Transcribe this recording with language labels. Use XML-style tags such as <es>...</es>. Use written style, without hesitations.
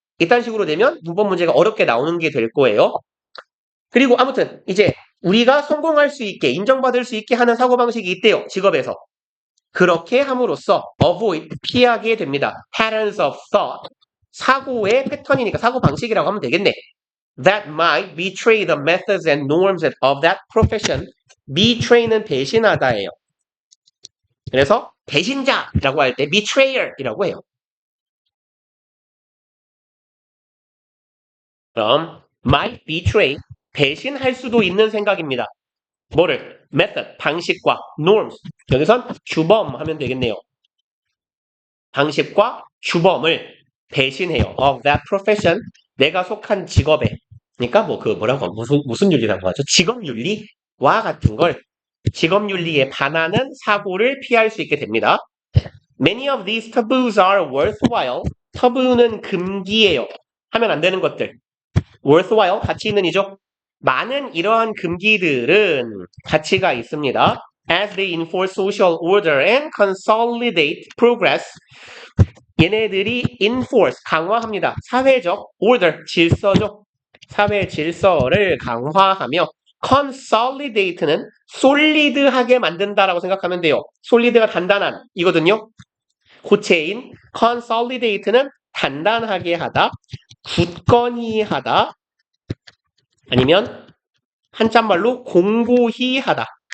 <ko>이딴 식으로 되면 문법 문제가 어렵게 나오는 게 될 거예요. 그리고 아무튼 이제 우리가 성공할 수 있게 인정받을 수 있게 하는 사고방식이 있대요. 직업에서. 그렇게 함으로써 avoid, 피하게 됩니다.</ko> <en>patterns of thought,</en> <ko>사고의 패턴이니까 사고방식이라고 하면 되겠네.</ko> <en>That might betray the methods and norms of that profession.</en> <ko>betray는 배신하다예요. 그래서 배신자라고 할 때 betrayer이라고 해요. 그럼 might betray, 배신할 수도 있는 생각입니다. 뭐를? method, 방식과 norms, 여기선 규범 하면 되겠네요. 방식과 규범을 배신해요. of that profession, 내가 속한 직업에. 그러니까 뭐라고 무슨 윤리라고 하죠? 직업윤리와 같은 걸 직업윤리에 반하는 사고를 피할 수 있게 됩니다.</ko> <en>Many of these taboos are worthwhile.</en> <ko>tabu는 금기예요. 하면 안 되는 것들. worthwhile, 가치 있는 이죠. 많은 이러한 금기들은 가치가 있습니다.</ko> <en>As they enforce social order and consolidate progress.</en> <ko>얘네들이 enforce, 강화합니다. 사회적 order, 질서죠. 사회 질서를 강화하며 consolidate는 솔리드하게 만든다라고 생각하면 돼요. 솔리드가 단단한 이거든요. 고체인 consolidate는 단단하게 하다, 굳건히 하다, 아니면 한자말로 공고히 하다.</ko>